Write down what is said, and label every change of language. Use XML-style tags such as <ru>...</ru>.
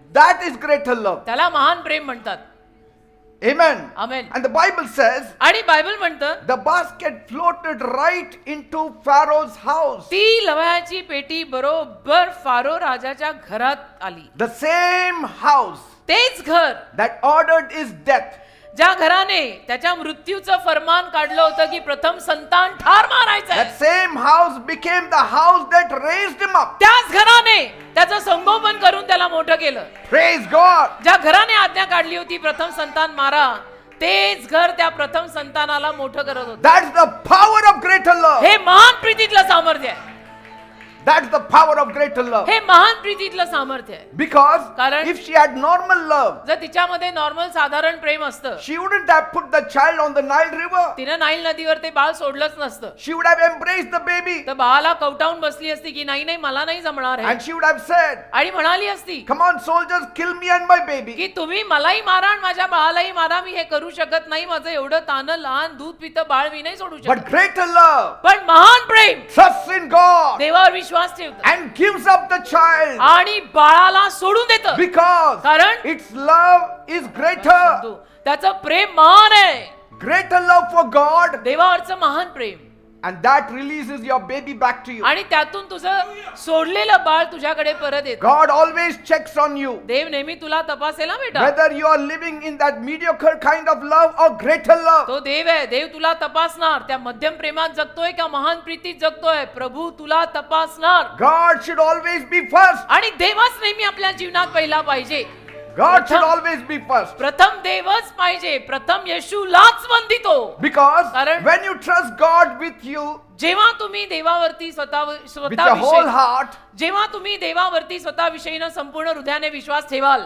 <en>That is greater love.</en> <mr>त्याला महान प्रेम म्हणतात.</mr> <en>Amen.</en> <mr>Amen.</mr> <en>And the Bible says</en> <mr>आणि बायबल म्हणतं</mr> <en>the basket floated right into Pharaoh's house.</en> <mr>ती लवाळ्याची पेटी बरोबर फारो राजाच्या घरात आली.</mr> <en>The same house</en> <mr>तेच घर</mr> <en>that ordered his death.</en> <mr>ज्या घराने त्याच्या मृत्यूचं फरमान काढलं होतं की प्रथम संतान ठार मारायचं.</mr> <en>That same house became the house that raised him up.</en> <mr>त्याच घराने त्याचं संगोपन करून त्याला मोठं केलं.</mr> <en>Praise God.</en> <mr>ज्या घराने आज्ञा काढली होती प्रथम संतान मारा, तेच घर त्या प्रथम संतानाला मोठं करत होतं.</mr> <en>That's the power of greater love.</en> <mr>हे महान प्रीतीतलं सामर्थ्य आहे.</mr> <en>That's the power of greater love.</en> <mr>हे महान प्रीतीतलं सामर्थ्य आहे.</mr> <en>Because</en> <mr>कारण</mr> <en>if she had normal love,</en> <mr>जर तिच्यामध्ये नॉर्मल साधारण प्रेम असतं,</mr> <en>she wouldn't have put the child on the Nile River.</en> <mr>तिनं नाईल नदीवर ते बाळ सोडलंच नसतं.</mr> <en>She would have embraced the baby.</en> <mr>तर बाळाला कवटावून बसली असती की नाही नाही मला नाही जमणार आहे,</mr> <en>And she would have said,</en> <mr>आणि म्हणाली असती</mr> <en>come on soldiers, kill me and my baby.</en> <mr>की तुम्ही मलाही मारा आणि माझ्या बाळालाही मारा, मी हे करू शकत नाही, माझं एवढं तानं लहान दूध पितं बाळ मी नाही सोडू</mr> <en>But</en> <mr>शकत.</mr> <en>greater love</en> <mr>पण महान प्रेम</mr> <en>trusts in God</en> <mr>देवावर विश्वास ठेवतं</mr> <en>and gives up the child</en> <mr>आणि बाळाला सोडून देतं.</mr> <en>because</en> <mr>कारण</mr> <en>its love is greater.</en> <mr>त्याचं प्रेम महान आहे.</mr> <en>Greater love for God</en> <mr>देवावरचं महान प्रेम</mr> <en>And that releases your baby back to you.</en> <mr>आणि त्यातून तुझं सोडलेलं बाळ तुझ्याकडे परत येतं.</mr> <en>God always checks on you.</en> <mr>देव नेहमी तुला तपासेल हा बेटा.</mr> <en>Whether you are living in that mediocre kind of love or greater love.</en> <mr>तो देव आहे. देव तुला तपासणार. त्या मध्यम प्रेमात जगतोय का महान प्रीतीत जगतोय. प्रभू तुला तपासणार.</mr> <en>God should always be first.</en> <mr>आणि देवच नेहमी आपल्या जीवनात पहिला पाहिजे.</mr> <en>God should always be first.</en> <mr>प्रथम देवच पाहिजे. प्रथम येशूलाच वंदितो.</mr> <en>Because</en> <mr>कारण-</mr> <en>when you trust God with you,</en> <mr>जेव्हा तुम्ही देवावरती</mr> <en>with your whole</en> <mr>स्वतः</mr> <en>heart,</en> <mr>जेव्हा तुम्ही देवावरती स्वतःविषयीनं संपूर्ण हृदयाने विश्वास ठेवाल,</mr>